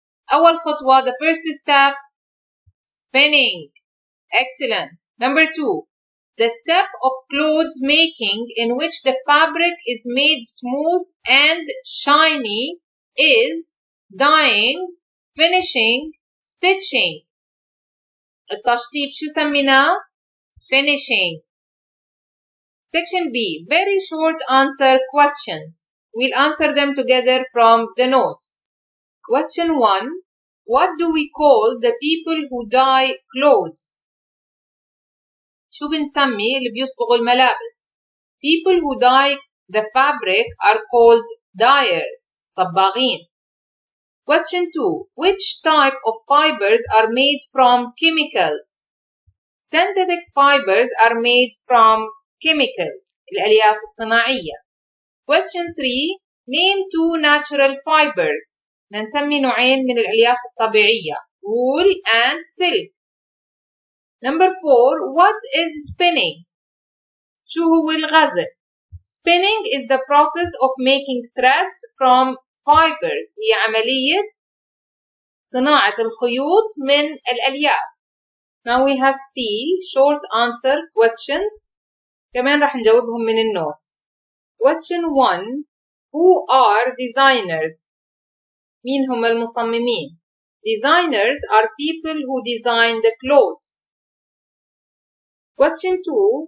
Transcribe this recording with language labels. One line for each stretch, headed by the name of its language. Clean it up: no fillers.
Arabic: أول خطوة,
English: the first step, spinning. Excellent. Number 2, the step of clothes making in which the fabric is made smooth and shiny is dyeing, finishing, stitching.
Arabic: التشطيب شو سميناه؟ finishing.
English: Section B. Very short answer questions. We'll answer them together from the notes. Question 1. What do we call the people who dye clothes?
Arabic: شو بنسمي اللي بيصبغوا الملابس؟
English: People who dye the fabric are called dyers. صباغين. Question 2. Which type of fibers are made from chemicals? Synthetic fibers are made from chemicals.
Arabic: الألياف الصناعية.
English: Question 3. Name 2 natural fibers.
Arabic: نسمي نوعين من الألياف الطبيعية.
English: Wool and silk. Number 4. What is spinning?
Arabic: شو هو الغزل?
English: Spinning is the process of making threads from fibers.
Arabic: هي عملية صناعة الخيوط من الألياف.
English: Now we have C, short answer questions.
Arabic: كمان راح نجاوبهم من النوتس.
English: Question 1. Who are designers?
Arabic: مين هم المصممين؟
English: Designers are people who design the clothes. Question 2.